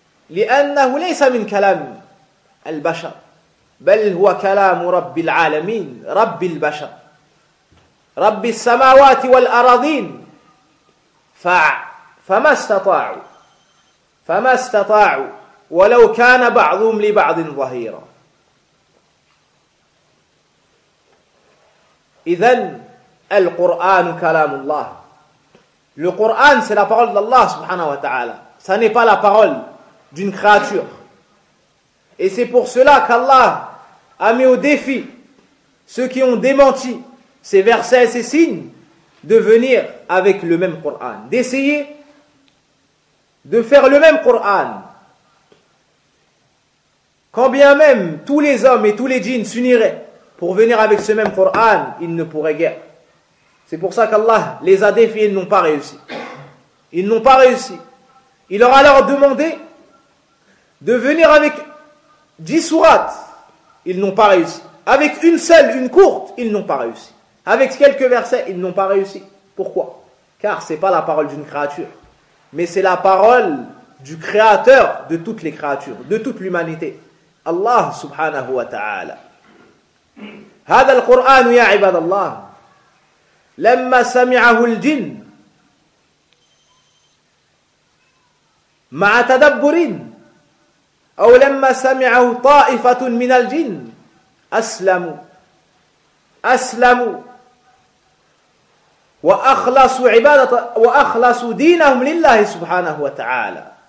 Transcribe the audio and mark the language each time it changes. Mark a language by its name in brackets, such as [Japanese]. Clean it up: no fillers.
[Arabic] لأنه ليس من كلام البشر بل هو كلام رب العالمين رب البشر رب السماوات والأراضين فما استطاعوا ولو كان بعضهم لبعض ظهيرا إذن القرآن كلام الله [French] Le Coran, c'est la parole d'Allah subhanahu wa ta'ala. Ça n'est pas la parole d'une créature. Et c'est pour cela qu'Allah a mis au défi ceux qui ont démenti ces versets et ces signes de venir avec le même Coran. D'essayer de faire le même Coran. Quand bien même tous les hommes et tous les djinns s'uniraient pour venir avec ce même Coran, ils ne pourraient guère. C'est pour ça qu'Allah les a défiés, ils n'ont pas réussi. Ils n'ont pas réussi. Il leur a alors demandé de venir avec 10 sourates, ils n'ont pas réussi. Avec une seule, une courte, ils n'ont pas réussi. Avec quelques versets, ils n'ont pas réussi. Pourquoi ? Car ce n'est pas la parole d'une créature, mais c'est la parole du créateur de toutes les créatures, de toute l'humanité. Allah subhanahu wa ta'ala. [Arabic] هذا القرآن يا عباد الله لما سمعه الجن مع تدبر أو لما سمعه طائفة من الجن أسلموا وأخلصوا دينهم لله سبحانه وتعالى